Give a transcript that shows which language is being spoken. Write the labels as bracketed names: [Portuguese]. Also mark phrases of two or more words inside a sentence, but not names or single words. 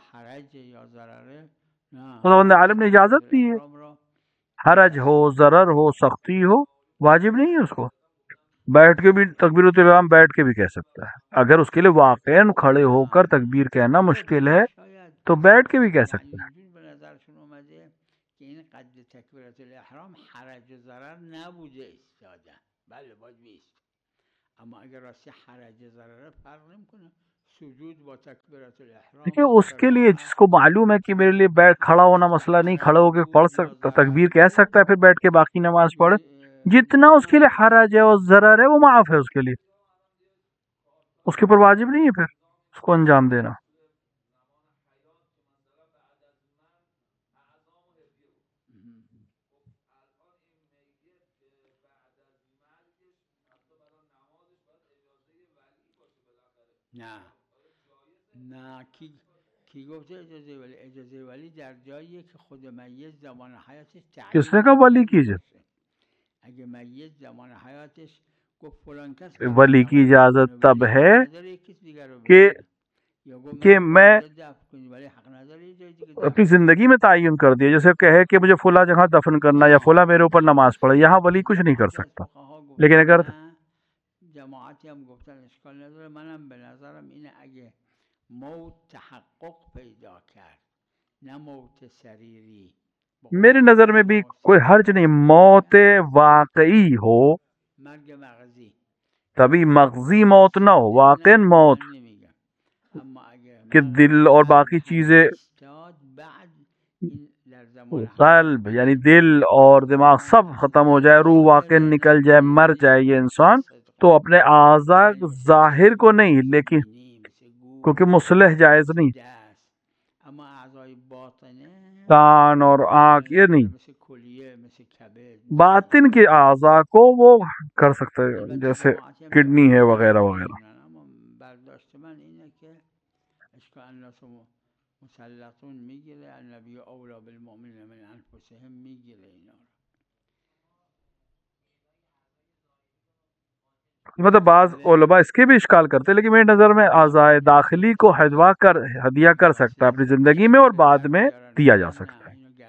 [Urdu] خداوند عالم نے اجازت دی ہے، حرج ہو ضرر ہو سختی ہو واجب نہیں ہے اس کو. بیٹھ کے بھی تکبیرۃ الاحرام بیٹھ کے بھی کہہ سکتا ہے. اگر اس کے لیے واقعاً کھڑے ہو کر تکبیر کہنا مشکل ہے تو بیٹھ کے بھی کہہ سکتا ہے. [Persian] که این قد تکبیرت الاحرام حرج و ضرر نبوده ایستادن، بله باید بیست، اما اگر راستی حرج و ضرر فرق نمیکنه سجود با تکبیرت الاحرام. [Urdu] دیکھیے اس کے لیے جس کو معلوم ہے کہ میرے لیے بیٹھ کھڑا ہونا مسئلہ نہیں، کھڑا ہو کے پڑھ سکتا تکبیر کہہ سکتا ہے پھر بیٹھ کے باقی نماز پڑھے، جتنا اس کے لیے حرج ہے اور ضرر ہے وہ معاف ہے اس کے لیے، اس کے اوپر واجب نہیں ہے پھر اس کو انجام دینا. [Persian] نه کی گفته اجازه ولی؟ اجازه ولی در جاییه که خود میت زمان حیاتش تعیین [Urdu] کس نے کہا ولی کیجئے؟ [Persian] اگه میت زمان حیاتش گفت فلان کس [Urdu] ولی کی اجازت تب ہے کہ میں اپنی زندگی میں تعین کر دیا، جیسے کہے کہ مجھے فلاں جگہ دفن کرنا یا فلاں میرے اوپر نماز پڑھے، یہاں ولی کچھ نہیں کر سکتا. لیکن اگر [Persian] جماعتی هم گفتن اشکال نداره، منم به نظرم اینه اگه موت تحقق پیدا کرد نه موت سریری، [Urdu] میری نظر میں بھی کوئی حرج نہیں، موت واقعی ہو [Persian] مرگ مغزی [Urdu] تبھی مغزی موت نہ ہو، واقعی موت کہ دل اور باقی چیزیں قلب یعنی دل اور دماغ سب ختم ہو جائے، روح واقعی نکل جائے، مر جائے یہ انسان، تو اپنے اعضاء ظاہر کو نہیں، لیکن کیونکہ مصلح جائز نہیں، کان اور آنکھ یہ نہیں، [Persian] مثل کلیه مثل کبد [Urdu] باطن کے اعضاء کو وہ کر سکتا ہے، جیسے کڈنی ہے وغیرہ وغیرہ. [Persian] اما برداشت من اینه که اشکال [Arabic] الناس مسلطون [Persian] میگیره [Arabic] النبی اولا بالمؤمنین من انفسهم [Persian] میگیره اینا رو. [Urdu] مطلب بعض علماء اس کے بھی اشکال کرتے ہیں، لیکن میری نظر میں اعضاء داخلی کو ہدیہ کر سکتا ہے اپنی زندگی میں، اور بعد میں دیا جا سکتا ہے.